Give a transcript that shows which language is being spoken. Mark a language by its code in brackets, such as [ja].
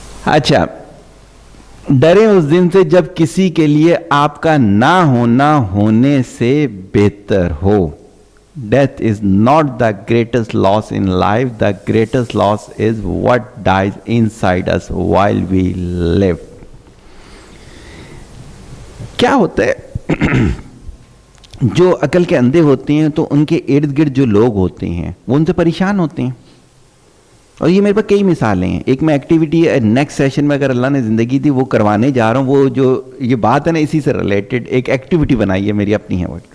[ur] اچھا, ڈریں اس دن سے جب کسی کے لیے آپ کا نہ ہونا ہونے سے بہتر ہو. [en] Death is not the greatest loss in life. The greatest loss is what dies inside us while we live. [ur] کیا ہوتا ہے, جو عقل کے اندھے ہوتے ہیں تو ان کے ارد گرد جو لوگ ہوتے ہیں وہ ان سے پریشان ہوتے ہیں, اور یہ میرے پاس کئی مثالیں ہیں. ایک میں ایکٹیویٹی نیکسٹ سیشن میں اگر اللہ نے زندگی دی وہ کروانے جا رہا ہوں, وہ جو یہ بات ہے نا اسی سے ریلیٹڈ ایک ایکٹیویٹی بنائی ہے میری اپنی ہے.